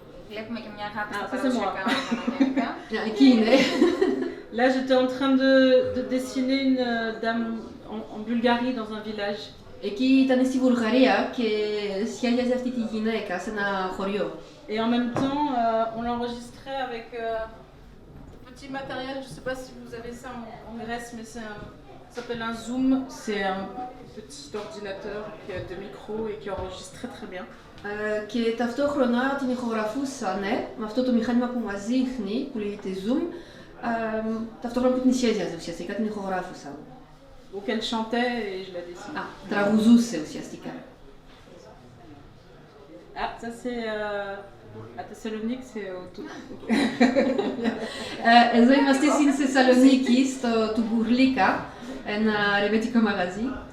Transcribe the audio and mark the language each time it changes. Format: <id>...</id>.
<el>Βλέπουμε και μια αγάπη στα παραδοσιακά γενικά. Εκεί είναι.</el> <fr>Là j'étais en train de dessiner une dame en Bulgarie dans un village.</fr> <el>Εκεί ήταν στη Βουλγαρία και σχέδιαζε αυτή τη γυναίκα σε ένα χωριό.</el> <fr>Et en même temps, on l'enregistrait avec petit matériel. Je ne sais pas si vous avez ça en Grèce, mais ça s'appelle un zoom. C'est un petit ordinateur qui a deux micros et qui enregistre très très bien.</fr> <el>Και ταυτόχρονα την ηχογραφούσαν με αυτό το μηχάνημα που μας δείχνει, που λέγεται zoom, ταυτόχρονα που την σχέδιαζε ουσιαστικά, την ηχογράφουσαν.</el> <fr>Donc elle chantait et je la dessinais.</fr> <el>Τραγουζούσε ουσιαστικά.</el> <fr>Ah, ça c'est à Thessalonique, c'est au tout.</fr> <el>Εδώ είμαστε στην Θεσσαλονίκη, στο Τουμπουρλίκα, ένα ρεμπέτικο μαγαζί.</el>